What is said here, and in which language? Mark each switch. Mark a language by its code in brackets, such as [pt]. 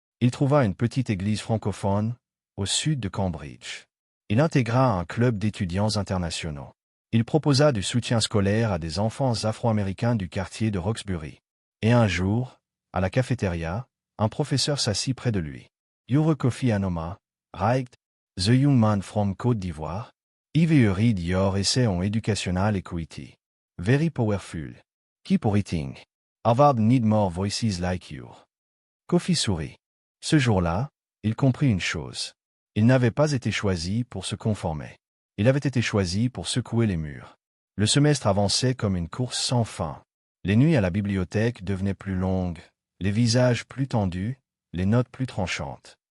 [fr] Il trouva une petite église francophone, au sud de Cambridge. Il intégra un club d'étudiants internationaux. Il proposa du soutien scolaire à des enfants afro-américains du quartier de Roxbury. Et un jour, à la cafétéria, un professeur s'assit près de lui. [en] « You're Kofi Anoma, right? The young man from Côte d'Ivoire? I've read your essay on educational equity. Very powerful. Keep writing. Harvard need more voices like you. » [fr] Kofi sourit. Ce jour-là, il comprit une chose. Il n'avait pas été choisi pour se conformer. Il avait été choisi pour secouer les murs. Le semestre avançait comme une course sans fin. Les nuits à la bibliothèque devenaient plus longues, les visages plus tendus, les notes plus tranchantes.